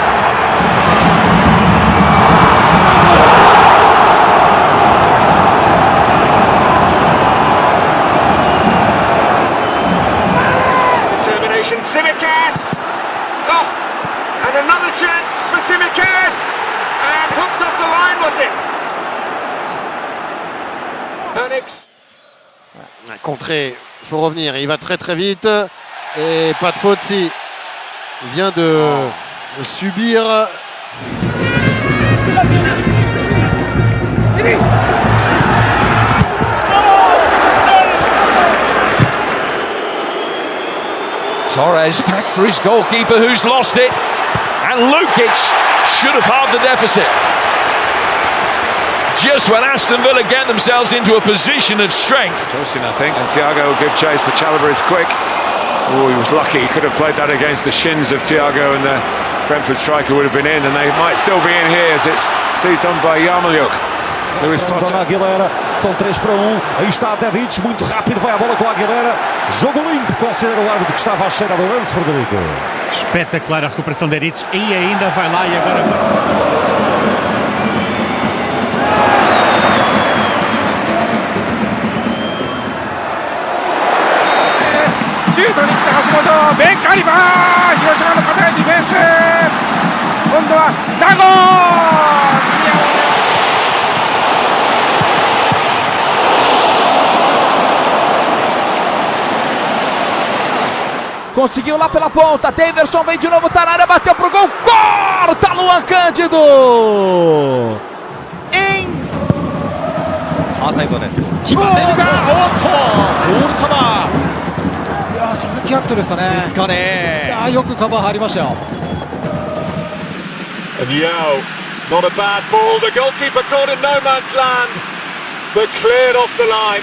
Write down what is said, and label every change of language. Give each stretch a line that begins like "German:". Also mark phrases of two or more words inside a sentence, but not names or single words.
English: Determination, Tsimikas. Oh, and another chance for Tsimikas. And hooked off the line, was it? Onyx.
French: Contré, il faut revenir, il va très très vite. Et pas de faute si il vient de subir.
English: Torres back for his goalkeeper who's lost it, and Lukic should have halved the deficit. Just when Aston Villa get themselves into a position of strength. Toasting, I think, and Thiago will give chase, but Chalobah is quick. Oh, he was lucky, he could have played that against the shins of Thiago, and the Brentford striker would have been in, and they might still be in here as it's seized on by Yamal.
Portuguese: Dona Aguilera, são 3 para 1. Aí está Tedic, muito rápido, vai a bola com a Aguilera. Jogo limpo, considera o árbitro que estava à cheira do lance, Frederico. Espetacular a recuperação de Tedic e ainda vai lá e agora
Japanese: シュートに来た橋本、ベンカリバー、広島の堅いディフェンス、今度はダゴー。
Portuguese: Conseguiu lá pela ponta, Daverson vem de novo, tá na área, bateu pro gol, corta Luan Cândido!
English: And Yao, not a bad ball, the goalkeeper caught in no man's land, but cleared off the line.